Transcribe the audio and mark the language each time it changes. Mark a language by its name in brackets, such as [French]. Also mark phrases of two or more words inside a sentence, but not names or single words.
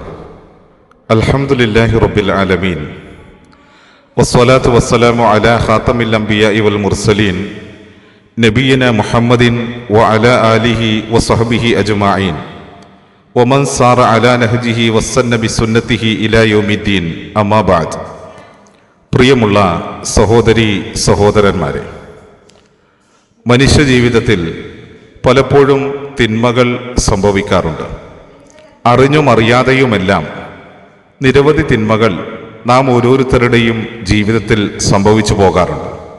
[Arabic] الحمد لله رب العالمين والصلاة والسلام على خاتم الأنبياء والمرسلين نبينا محمد وعلى آله وصحبه أجمعين ومن سار على نهجه واستنى بسنته إلى يوم الدين. أما بعد. [Malayalam] പ്രിയമുള്ള സഹോദരി സഹോദരന്മാരെ, മനുഷ്യജീവിതത്തിൽ പലപ്പോഴും തിന്മകൾ സംഭവിക്കാറുണ്ട്. അറിഞ്ഞും അറിയാതെയുമെല്ലാം നിരവധി തിന്മകൾ നാം ഓരോരുത്തരുടെയും ജീവിതത്തിൽ സംഭവിച്ചു പോകാറുണ്ട്.